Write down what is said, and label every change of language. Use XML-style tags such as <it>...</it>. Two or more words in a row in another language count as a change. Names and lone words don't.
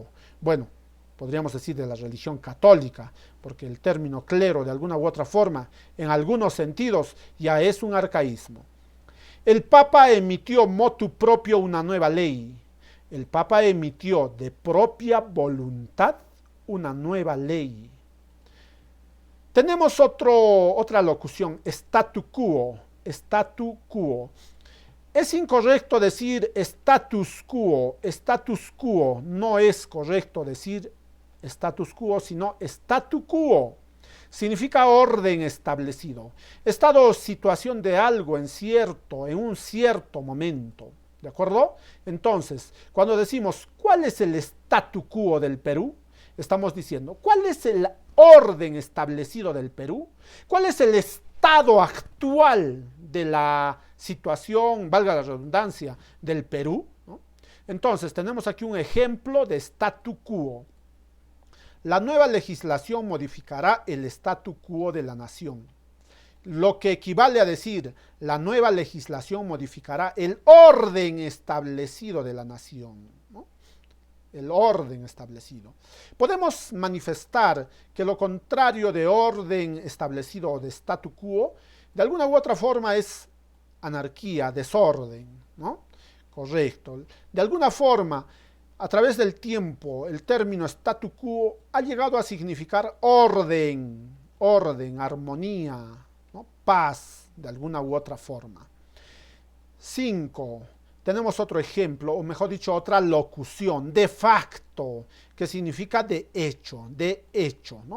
<es>Bueno, podríamos decir de la religión católica, porque el término clero de alguna u otra forma, en algunos sentidos, ya es un arcaísmo. El Papa emitió</es> <la>motu propio</la> <es>una nueva ley. El Papa emitió de propia voluntad una nueva ley. Tenemos otra locución,</es> <la>statu quo. Statu quo.</la> <es>Es incorrecto decir</es> <la>status quo. Status quo.</la> <es>No es correcto decir</es> <la>status quo,</la> <es>sino</es> <la>statu quo.</la> <es>Significa orden establecido. Estado o situación de algo en un cierto momento. ¿De acuerdo? Entonces, cuando decimos ¿cuál es el</es> <la>statu quo</la> <es>del Perú? Estamos diciendo ¿cuál es el orden establecido del Perú? ¿Cuál es el estado actual de la situación, valga la redundancia, del Perú? ¿No? Entonces, tenemos aquí un ejemplo de</es> <la>statu quo.</la> <es>La nueva legislación modificará el</es> <la>statu quo</la> <es>de la nación. Lo que equivale a decir, la nueva legislación modificará el orden establecido de la nación, ¿no? El orden establecido. Podemos manifestar que lo contrario de orden establecido o de</es> <la>statu quo,</la> <es>de alguna u otra forma es anarquía, desorden, ¿no? Correcto. De alguna forma, a través del tiempo, el término</es> <la>statu quo</la> <es>ha llegado a significar orden, armonía, ¿no? Paz, de alguna u otra forma. 5. Tenemos otro ejemplo, o mejor dicho, otra locución,</es> <la>de facto,</la> <es>que significa de hecho, ¿no?</es>